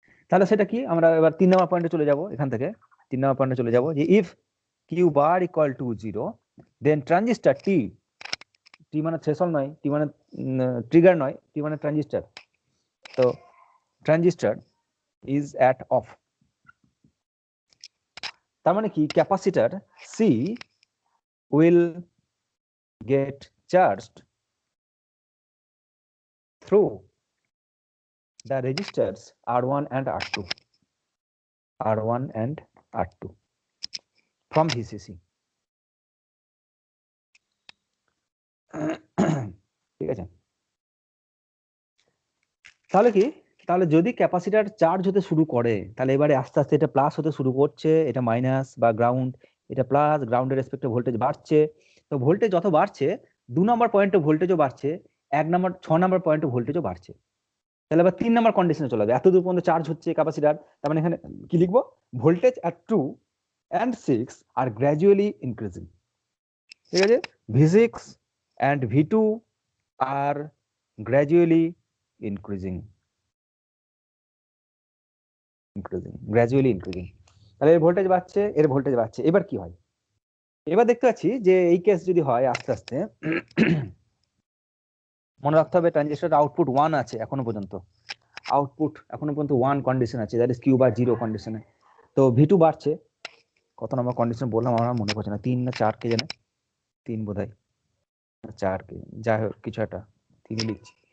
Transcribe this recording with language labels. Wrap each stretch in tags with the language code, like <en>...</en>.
<bn>তাহলে সেটা কি, আমরা এবার 3 নম্বর পয়েন্টে চলে যাব, এখান থেকে 3 নম্বর পয়েন্টে চলে যাব যে</bn> <en>if Q bar equal to 0 then transistor T,</en> <bn>টি মানে থ্রেশহোল্ড নয়, টি মানে ট্রিগার নয়, টি মানে ট্রানজিস্টর, তো</bn> <en>Transistor is at off.</en> <bn>তার মানে কি</bn> <en>Capacitor C will get charged through the resistors R1 and R2, R1 and R2 from VCC.</en> <bn>ঠিক আছে, তাহলে কি, তাহলে যদি ক্যাপাসিটর চার্জ হতে শুরু করে তাহলে এবারে আস্তে আস্তে এটা প্লাস হতে শুরু করছে, এটা মাইনাস বা গ্রাউন্ড, এটা প্লাস, গ্রাউন্ডের রেসপেক্টে ভোল্টেজ বাড়ছে। তো ভোল্টেজ যত বাড়ছে 2 নম্বর পয়েন্টে ভোল্টেজও বাড়ছে, 6 নম্বর পয়েন্টে ভোল্টেজও বাড়ছে। তাহলে আবার 3 নম্বর কন্ডিশনে চলে যাবে, এত দূর পর্যন্ত চার্জ হচ্ছে ক্যাপাসিটর, তার মানে এখানে কি লিখবো,</bn> <en>Voltage at 2 and 6 are gradually increasing।</en> <bn>ঠিক আছে,</bn> <en>V6 and V2 are gradually increasing, gradually increasing।</en> <bn>তাহলে এর ভোল্টেজ বাড়ছে, এর ভোল্টেজ বাড়ছে। এবার কি হয়, এবার দেখতে পাচ্ছি যে এই কেস যদি হয় আস্তে আস্তে মনে রাখতে হবে ট্রানজিস্টর আউটপুট 1 আছে এখনো পর্যন্ত, আউটপুট এখনো পর্যন্ত 1 কন্ডিশন আছে,</bn> <en>that is Q bar 0</en> <bn>কন্ডিশনে। তো V2 বাড়ছে, কত নম্বর কন্ডিশন বললাম আমার মনে পড়ছে না, 3 না 4 কে জানে, 3 বোধহয় 4 কে, যাই হোক কিছু একটা 3 লিখছি।</bn>